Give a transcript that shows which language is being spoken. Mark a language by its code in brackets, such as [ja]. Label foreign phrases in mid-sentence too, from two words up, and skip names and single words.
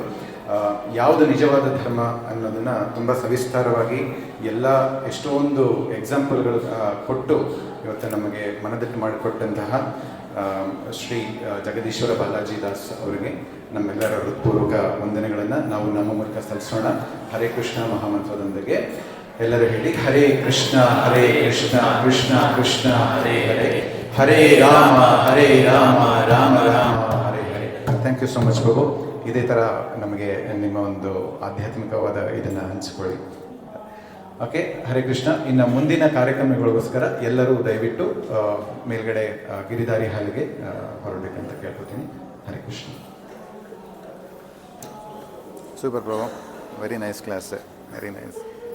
[kn] ಯಾವುದು ನಿಜವಾದ ಧರ್ಮ ಅನ್ನೋದನ್ನು ತುಂಬ ಸವಿಸ್ತಾರವಾಗಿ ಎಷ್ಟೊಂದು ಎಕ್ಸಾಂಪಲ್ಗಳು ಕೊಟ್ಟು ಇವತ್ತು ನಮಗೆ ಮನದಟ್ಟು ಮಾಡಿಕೊಟ್ಟಂತಹ ಶ್ರೀ ಜಗದೀಶ್ವರ ಬಾಲಾಜಿ ದಾಸ್ ಅವರಿಗೆ ನಮ್ಮೆಲ್ಲರ ಹೃತ್ಪೂರ್ವಕ ವಂದನೆಗಳನ್ನು ನಾವು ನಮ್ಮ ಮೂಲಕ ಸಲ್ಲಿಸೋಣ. ಹರೇ ಕೃಷ್ಣ ಮಹಾಮಂತ್ರದೊಂದಿಗೆ ಎಲ್ಲರೂ ಹೇಳಿ: [sa] ಹರೇ ಕೃಷ್ಣ ಕೃಷ್ಣ ಕೃಷ್ಣ ಹರೇ ಹರೇ, ಹರೇ ರಾಮ ರಾಮ ರಾಮ ಹರೇ ಹರೇ. [en] thank you so much ಪ್ರಭು. [kn] ಇದೇ ಥರ ನಮಗೆ ನಿಮ್ಮ ಒಂದು ಆಧ್ಯಾತ್ಮಿಕವಾದ ಇದನ್ನು ಹಂಚಿಕೊಳ್ಳಿ. ಓಕೆ, ಹರೇ ಕೃಷ್ಣ. ಇನ್ನು ಮುಂದಿನ ಕಾರ್ಯಕ್ರಮಗಳಿಗೋಸ್ಕರ ಎಲ್ಲರೂ ದಯವಿಟ್ಟು ಮೇಲ್ಗಡೆ ಗಿರಿಧಾರಿ ಹಾಲಿಗೆ ಹೊರಡಬೇಕಂತ ಕೇಳ್ಕೊತೀನಿ. ಹರೇ ಕೃಷ್ಣ. [en] ಸೂಪರ್ ಪ್ರಭು, very nice class, very nice.